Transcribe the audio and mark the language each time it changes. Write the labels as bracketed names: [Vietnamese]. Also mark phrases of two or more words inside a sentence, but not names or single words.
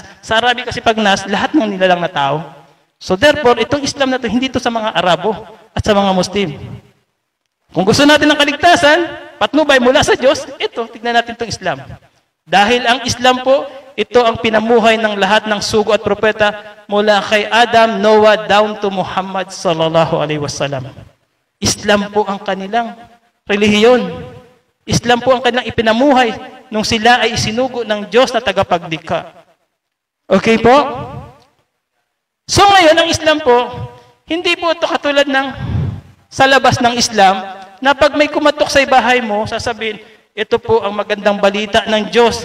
[Filipino] Sa Arabic kasi pag nas, lahat ng nilalang na tao. [English] So therefore, [Filipino] itong Islam na ito, hindi ito sa mga Arabo at sa mga Muslim. Kung gusto natin ng kaligtasan, patnubay mula sa Diyos, ito, tignan natin itong Islam. Dahil ang Islam po, ito ang pinamuhay ng lahat ng sugo at propeta mula kay Adam, Noah, [English] down to [Filipino] Muhammad [Arabic] صلى الله عليه وسلم. [Filipino] Islam po ang kanilang relihiyon. Islam po ang kanilang ipinamuhay nung sila ay isinugo ng Diyos na tagapaglikha. Okay po? So ngayon, ang Islam po, hindi po ito katulad ng sa labas ng Islam, na pag may kumatok sa bahay mo, sasabihin, ito po ang magandang balita ng Diyos.